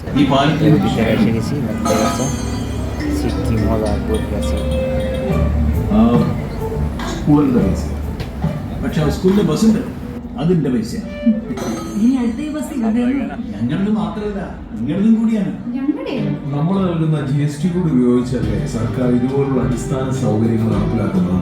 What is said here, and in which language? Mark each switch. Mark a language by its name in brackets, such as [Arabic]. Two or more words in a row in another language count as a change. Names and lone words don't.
[Bangla] ভিতরে এসে গেছি, দেখতে পাচ্ছ কি মজা বসে গেছে। [Malayalam] സ്കൂളിന്റെ പൈസ, പക്ഷെ ആ സ്കൂളിലെ ബസ്സിന്റെ അതിന്റെ പൈസ ഇനി അടുത്ത ഈ ബസ് ഞങ്ങളുടെ മാത്രമല്ല നിങ്ങളുടെതും കൂടിയാണ്. നമ്മൾ നൽകുന്ന GST കൂടി ഉപയോഗിച്ചല്ലേ സർക്കാർ ഇതുപോലുള്ള അടിസ്ഥാന സൗകര്യങ്ങൾ നടപ്പിലാക്കുന്നത്.